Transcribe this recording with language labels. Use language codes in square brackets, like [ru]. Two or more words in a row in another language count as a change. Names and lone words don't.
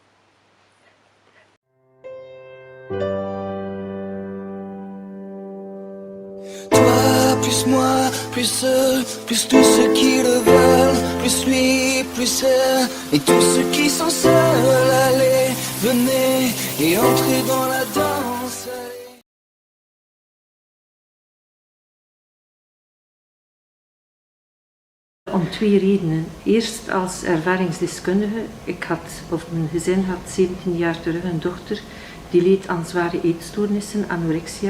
[fr] Toi, plus moi, plus eux, plus tous ceux qui le veulent, plus lui, plus elle, et tous ceux qui sont seuls, allez, venez et entrez dans la danse. Allez. [nl] Om twee redenen. Eerst als ervaringsdeskundige. Mijn gezin had 17 jaar terug een dochter die leed aan zware eetstoornissen, anorexia.